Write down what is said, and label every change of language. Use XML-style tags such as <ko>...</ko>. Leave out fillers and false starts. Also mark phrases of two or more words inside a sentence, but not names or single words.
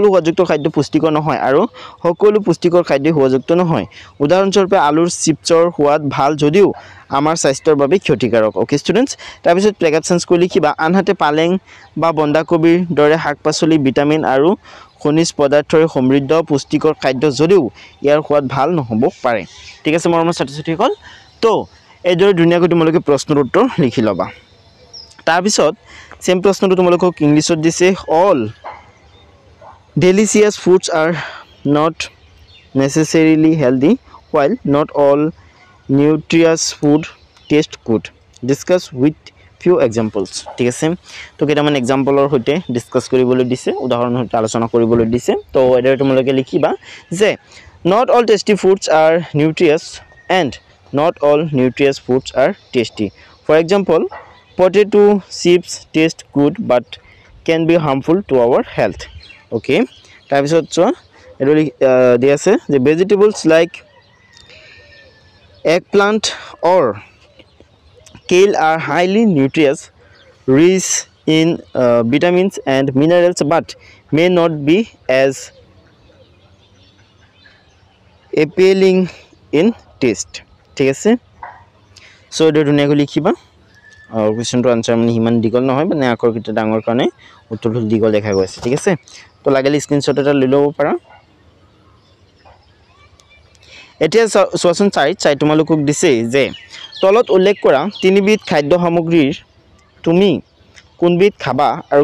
<as>সোৱাদযুক্ত খাদ্য পুষ্টিকৰ নহয় আৰু সকলো পুষ্টিকৰ খাদ্য সোৱাদযুক্ত নহয় উদাহৰণ স্বৰূপে আলুৰ চিপছৰ সোৱাদ ভাল যদিও আমাৰ স্বাস্থ্যৰ বাবে ক্ষতিকাৰক</as> <en>okay students</en> <as>তাৰ পিছত</as> <en>paragraph change</en> <as>কৰি লিখিবা আনহাতে পালেং বা বন্ধাকবিৰ দৰে শাক-পাচলি ভিটামিন আৰু খনিজ পদাৰ্থৰে সমৃদ্ধ পুষ্টিকৰ খাদ্য যদিও ইয়াৰ সোৱাদ ভাল নহব পাৰে ঠিক আছে মৰমৰ ছাত্ৰ-ছাত্ৰীসকল তো এইদৰে ধুনিয়াকৈ তোমালোকে প্ৰশ্নৰ উত্তৰ লিখি লবা তাৰ পিছত সেম প্ৰশ্নটো তোমালোকক ইংলিছত দিছে all</as> <en>delicious foods are not necessarily healthy while not all nutritious food taste good discuss with few examples</en> <as>ঠিক আছে তো কেইটামান এক্সাম্পলৰ সৈতে ডিসকাস কৰিবলৈ দিছে উদাহৰণ সৈতে আলোচনা কৰিবলৈ দিছে তো এদৰে তোমালোকে লিখিবা যে</as> <en>not all tasty foods are nutritious and not all nutritious foods are tasty for example potato chips taste good but can be harmful to our health okay</en> <as>তাৰ পিছত চোৱা এডলি দি আছে যে</as> <en>vegetables like eggplant or kale are highly nutritious rich in vitamins and minerals but may not be as appealing in taste</en> <as>ঠিক আছে সো এটা ধুনিয়াকৈ লিখিবা কুৱেশ্যনটো আনসাৰ মানে ইমান দীঘল নহয় মানে আখৰকেইটা ডাঙৰ কাৰণে উত্তৰটো দীঘল দেখা গৈছে ঠিক আছে তো লাগিলে স্ক্ৰীনশ্বট এটা লৈ ল'ব পাৰা এতিয়া চোৱাচোন চাই তোমালোকক দিছে যে তলত উল্লেখ কৰা তিনিবিধ খাদ্য সামগ্ৰীৰ তুমি কোনবিধ খাবা আৰু</as>